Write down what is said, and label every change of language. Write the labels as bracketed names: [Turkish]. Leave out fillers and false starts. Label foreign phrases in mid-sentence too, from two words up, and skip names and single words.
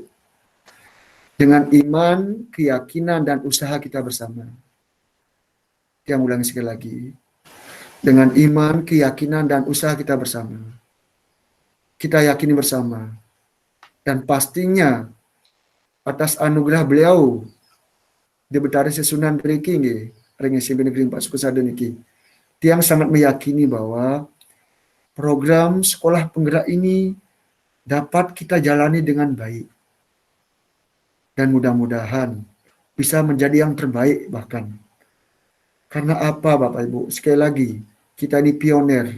[Indonesian] Dengan iman, keyakinan, dan usaha kita bersama. Yang ulangi sekali lagi. Dengan iman, keyakinan, dan usaha kita bersama. Kita yakini bersama. Dan pastinya atas anugerah beliau, di Betari [Balinese] Sesunan Riki, Ring [Indonesian] SMP Negeri 4 Sukesade niki, tiang sangat meyakini bahwa program sekolah penggerak ini dapat kita jalani dengan baik. Dan mudah-mudahan bisa menjadi yang terbaik bahkan. Karena apa Bapak Ibu? Sekali lagi, kita ini pionir.